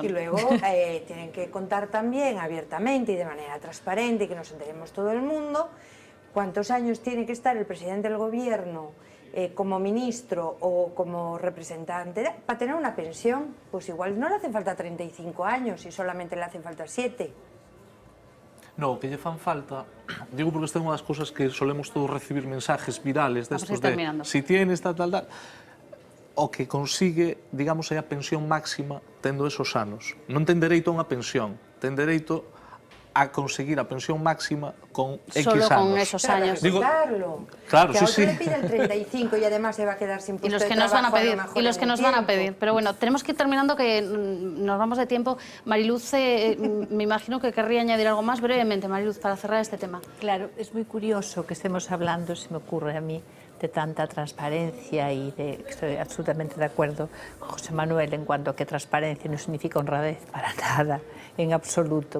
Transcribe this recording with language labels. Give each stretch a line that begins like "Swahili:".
Spanish: Y luego tienen que contar también abiertamente y de manera transparente y que nos enteremos todo el mundo cuántos años tiene que estar el presidente del gobierno como ministro o como representante para tener una pensión. Pues igual no le hacen falta 35 años y solamente le hacen falta 7.
Galician: No, que lle fan falta, digo porque esta é unha das cousas que solemos todos recibir
Spanish: mensajes virales destos de si tienes tal,
Galician: o que consigue, digamos, é a pensión máxima tendo esos anos. Non ten dereito a unha pensión, ten dereito a conseguir a pensión máxima con X anos.
Spanish: Solo con esos años. Digo, claro, que sí, sí. le pide el 35 y además se va a quedar sin puesto de trabajo. Y los que nos van a pedir. Pero bueno, tenemos que ir terminando, que nos vamos de tiempo. Mariluz, me imagino que querría añadir algo más brevemente, Mariluz, para cerrar este tema. Claro, es muy curioso que estemos hablando, se me ocurre a mí, de tanta transparencia y estoy absolutamente de acuerdo con José Manuel en cuanto a que transparencia no significa honradez para nada, en absoluto.